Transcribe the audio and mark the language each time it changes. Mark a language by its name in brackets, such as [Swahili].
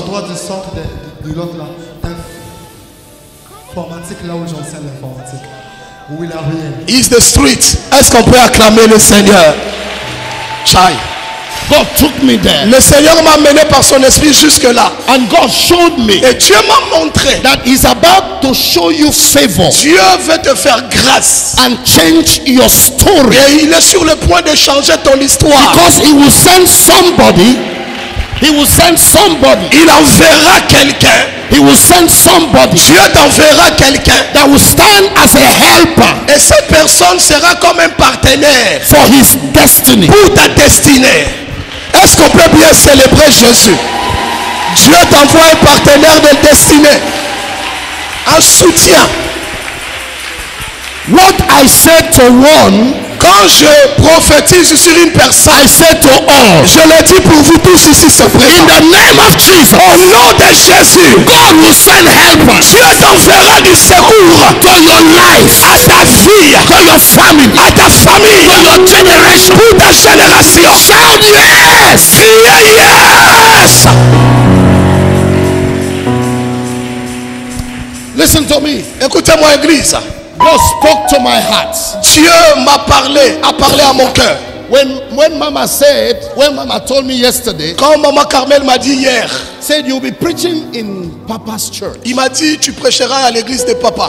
[French] L'endroit du centre de l'autre là. Informatique là où j'enseigne l'informatique. Oui, la ruelle. [English] Is the street. [French] Est-ce qu'on peut acclamer le Seigneur? Chai. [English] God took me there. [French] Le Seigneur m'a mené par son esprit jusque là. [English] And God showed me [French] Et Dieu m'a montré. [English] that He's about to show you favor [French] Dieu veut te faire grâce. [English] and change your story. [French] Et il est sur le point de changer ton histoire. [English] Because He will send somebody. He will send somebody. [French] Il enverra quelqu'un. [English] He will send somebody [French] Dieu t'enverra quelqu'un. [English] that will stand as a helper [French] Et cette personne sera comme un partenaire [English] for His destiny. [French] pour ta destinée. Est-ce qu'on peut bien célébrer Jésus? Dieu t'envoie un partenaire de destinée. Un soutien. [English] What I said to one, [French] Quand je prophétise sur une personne, [English] I said to all. [French] je le dis pour vous tous ici, c'est [English] In [French] présent. [English] the name of Jesus, [French] Au nom de Jésus, [English] God will send helpers [French] Dieu t'enverra du secours [English] to your life, [French] à ta vie, [English] to your family, [French] à ta famille, [English] to your generation. [French] pour ta génération. [English] Shout yes! [French] Criez yes! [English] Listen to me. [French] Écoutez-moi, Église. [English] God spoke to my heart. [French] Dieu m'a parlé, a parlé à mon cœur. [English] When Mama told me yesterday, [French] Quand Maman Carmel m'a dit hier, [English] said you'll be preaching in Papa's church [French] il m'a dit tu prêcheras à l'église de Papa